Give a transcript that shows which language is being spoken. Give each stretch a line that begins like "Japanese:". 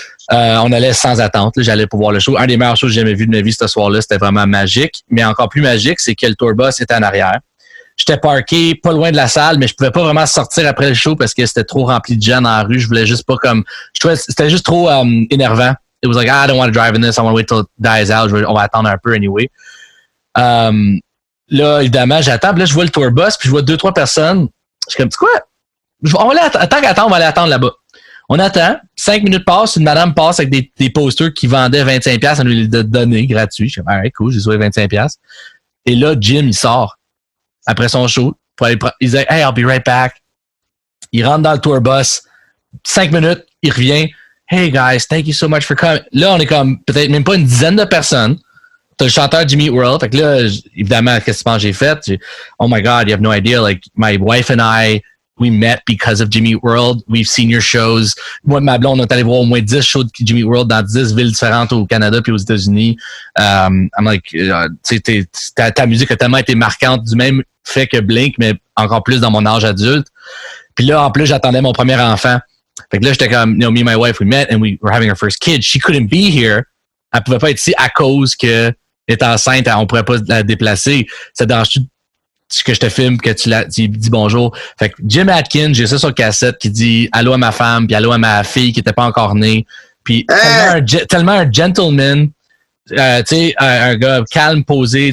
French: On allait sans attente. J'allais pour voir le show. Un des meilleurs shows que j'ai jamais vu de ma vie ce soir-là. C'était vraiment magique. Mais encore plus magique, c'est que le tour bus était en arrière. J'étais parké pas loin de la salle, mais je pouvais pas vraiment sortir après le show parce que c'était trop rempli de gens dans la rue. Je voulais juste pas comme... Je trouvais c'était juste trop énervant.
English: It was like, I don't want to drive in this. I want to wait till it dies out.
French: On va attendre un peu anyway. Là, évidemment, j'attends. Puis là, je vois le tour bus, puis je vois 2-3 personnes. Je suis comme, tu sais quoi? On va aller tant qu'attendre, on va aller attendre là-bas. On attend. 5 minutes passent, une madame passe avec des posters qui vendaient 25$, elle nous les a donnés gratuits. Je suis comme,
English: alright, cool,
French: j'ai sauvé 25$. Et là, Jim, il sort après son show. Il dit,
English: hey, I'll be right back.
French: Il rentre dans le tour bus. 5 minutes, il revient.
English: Hey guys, thank you so much for coming.
French: Là, on est comme peut-être même pas une dizaine de personnes. T'as le chanteur Jimmy Eat World. Fait que là, évidemment, qu'est-ce que j'ai fait?
English: Oh my God, you have no idea. Like, my wife and I, we met because of Jimmy Eat World. We've seen your shows.
French: Moi et ma blonde, on est allé voir au moins 10 shows de Jimmy Eat World dans 10 villes différentes au Canada puis aux États-Unis.
English: I'm like,
French: ta musique a tellement été marquante du même fait que Blink, mais encore plus dans mon âge adulte. Puis là, en plus, j'attendais mon premier enfant. Fait que là, j'étais comme,
English: me and my wife, we met and we were having our first kid. She couldn't be here.
French: Elle pouvait pas être ici à cause que elle est enceinte, on pourrait pas la déplacer. Ça dérange-tu que je te filme, que tu dis bonjour? Fait que Jim Atkins, j'ai ça sur cassette qui dit allô à ma femme, puis allô à ma fille qui était pas encore née. Puis tellement un gentleman, tu sais, un gars calme, posé.